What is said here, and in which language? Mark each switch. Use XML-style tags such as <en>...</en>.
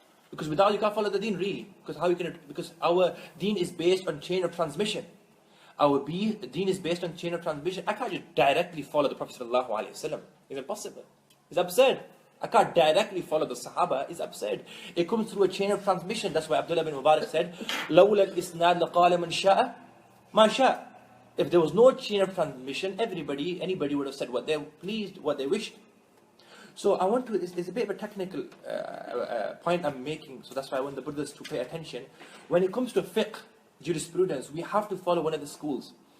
<en>Because without you can't follow the deen really. Because our deen is based on chain of transmission. Our deen is based on chain of transmission. I can't just directly follow the Prophet sallallahu alaihi wasallam. It's impossible. It's absurd. I can't directly follow the Sahaba. It's absurd. It comes through a chain of transmission. That's why Abdullah bin Mubarak said,</en> <ar>لَوْلَا الْإِسْنَادِ لَقَالَ مَنْ شَاءَ مَا شَاءَ.</ar> <en>If there was no chain of transmission, anybody would have said what they pleased, what they wished. So I want to, it's a bit of a technical point I'm making, so that's why I want the brothers to pay attention. When it comes to fiqh, jurisprudence, we have to follow one of the schools.</en>